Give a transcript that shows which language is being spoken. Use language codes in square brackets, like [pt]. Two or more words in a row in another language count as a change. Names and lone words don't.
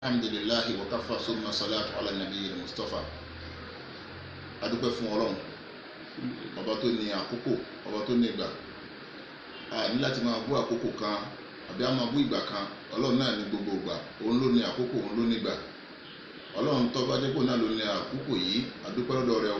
[ar] الحمد لله وكفى ثم الصلاة على النبي المصطفى. [yo] Adúpẹ́ fún Ọlọ́run ọba tó ní àkókò, ọba tó ní ìgbà. A ní láti máa bú àkókò kan àbí a máa bú ìgbà kan. Ọlọ́run náà ní gbogbo ìgbà, òun ló ní àkókò, òun ló ní ìgbà. Ọlọ́run tó bá jẹ́ pé náà ló ní àkókò yìí, adúpẹ́ lọ́dọ̀ rẹ̀ o.